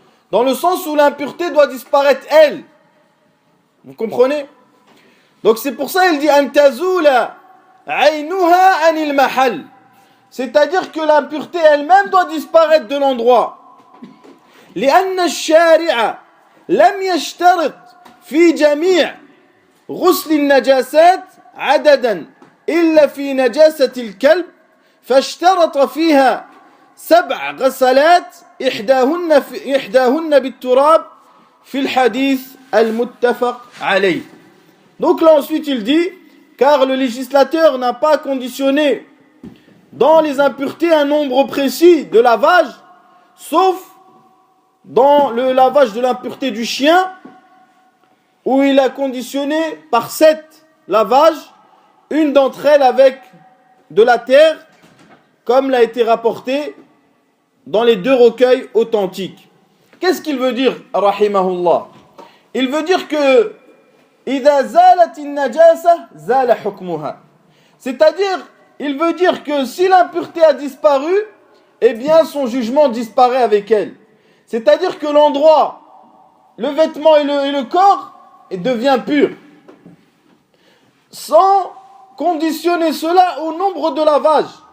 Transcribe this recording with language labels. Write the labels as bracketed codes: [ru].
[fr] Dans le sens où l'impureté doit disparaître, elle. Vous comprenez? Donc c'est pour ça qu'il dit [ar] أن تزول عينها عن المحل. [fr] C'est-à-dire que l'impureté elle-même doit disparaître de l'endroit. [ar] لأن الشارع لم يشترط في جميع غسل النجاسات عددا إلا في نجاسة الكلب فاشترط فيها 7 غسلات إحداهن بالتراب في الحديث المتفق عليه. [fr] Donc là ensuite il dit, car le législateur n'a pas conditionné dans les impuretés un nombre précis de lavage, sauf dans le lavage de l'impureté du chien, où il a conditionné par 7 lavages, une d'entre elles avec de la terre, comme l'a été rapporté dans les 2 recueils authentiques. Qu'est-ce qu'il veut dire, rahimahullah? Il veut dire que [ar] إذا زالت النجاسة زال حكمها. [fr] C'est-à-dire, il veut dire que si l'impureté a disparu, eh bien son jugement disparaît avec elle. C'est-à-dire que l'endroit, le vêtement et le corps devient pur. Sans conditionner cela au nombre de lavages.